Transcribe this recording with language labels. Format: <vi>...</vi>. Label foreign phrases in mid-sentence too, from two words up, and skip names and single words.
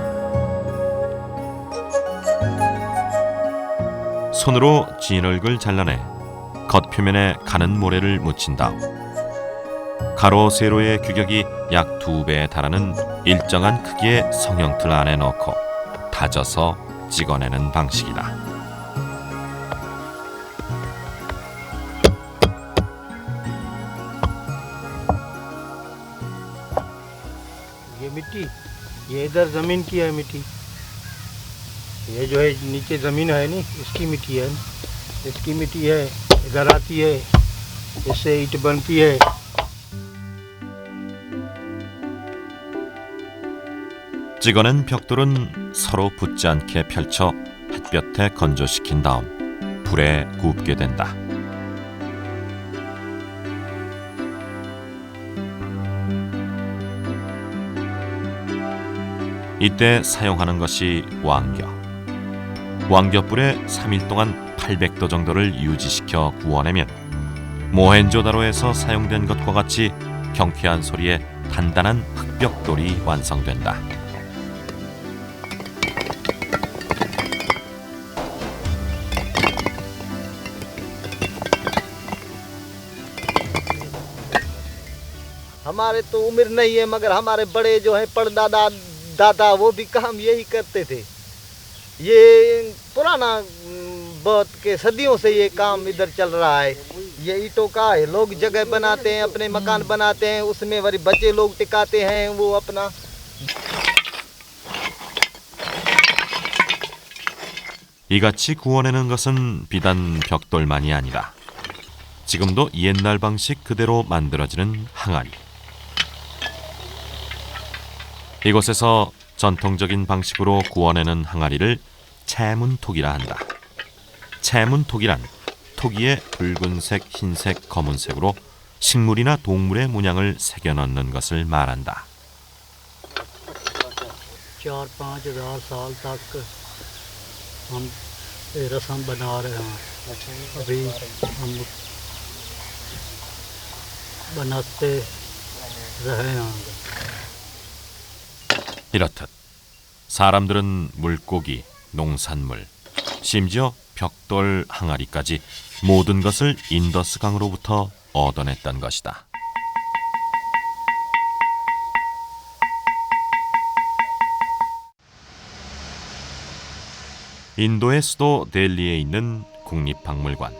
<ko>손으로 진흙을 잘라내 겉표면에 가는 모래를 묻힌 다음 가로 세로의 규격이 약 2배에 달하는 일정한 크기의 성형틀 안에 넣고 다져서 찍어내는 방식이다.</ko> <ur>یہ مٹی یہ ادھر زمین کی ہے مٹی یہ جو ہے نیچے زمین ہے نی اس کی مٹی ہے اس کی مٹی ہے ادھر آتی ہے اس سے اینٹ بنتی ہے</ur> <ko>찍어낸 벽돌은 서로 붙지 않게 펼쳐 햇볕에 건조시킨 다음 불에 굽게 된다. 이때 사용하는 것이 왕겨. 왕겨불에 3일 동안 800도 정도를 유지시켜 구워내면 모헨조다로에서 사용된 것과 같이 경쾌한 소리에 단단한 흙벽돌이 완성된다.</ko> <ur>ہمارے تو عمر نہیں ہے مگر ہمارے بڑے جو ہیں پردادا دادا وہ بھی کام یہی کرتے تھے. یہ پرانا بہت کے صدیوں سے یہ کام ادھر چل رہا ہے. یہ اینٹوں کا ہے، لوگ جگہ بناتے ہیں، اپنے مکان بناتے ہیں، اس میں وہی بچے لوگ ٹکاتے ہیں وہ اپنا.</ur> <ko>이같이 구워내는 것은 비단 벽돌만이 아니라 지금도 옛날 방식 그대로 만들어지는 항아리. 이곳에서 전통적인 방식으로 구워내는 항아리를 채문톡이라 한다. 채문톡이란 토기에 붉은색, 흰색, 검은색으로 식물이나 동물의 문양을 새겨 넣는 것을 말한다.</ko> <ur>4-5 ہزار سال تک ہم یہ رسم بنا رہے ہیں. ابھی ہم بناتے رہے ہیں.</ur> <ko>이렇듯 사람들은 물고기, 농산물, 심지어 벽돌 항아리까지 모든 것을 인더스 강으로부터 얻어냈던 것이다. 인도의 수도 델리에 있는 국립박물관.</ko>